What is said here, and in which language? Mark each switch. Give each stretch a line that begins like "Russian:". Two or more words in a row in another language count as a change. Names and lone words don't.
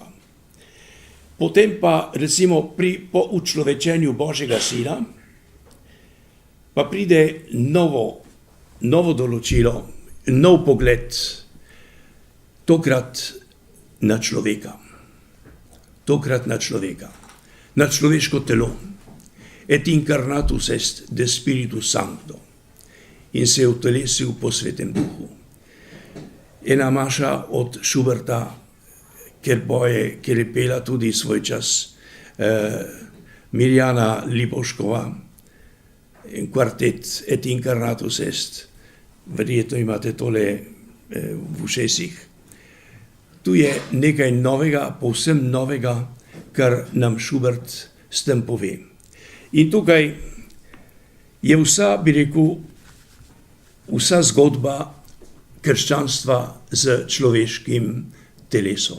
Slovenian: Potem pa recimo po učlovečenju Božjega Sina pa pride novo določilo, nov pogled, tokrat na človeka, na človeško telo.
Latin: Et incarnatus est de Spiritus Sancto
Slovenian: in se je utelesil po Svetem Duhu. Ena maša od Schuberta, ker je pela tudi svoj čas Mirjana Lipovškova, kvartet Et incarnatus est, verjetno imate tole v ušesih. Tu je nekaj novega, povsem novega, kar nam Schubert s tem pove. In tukaj je vsa zgodba krščanstva z človeškim telesom.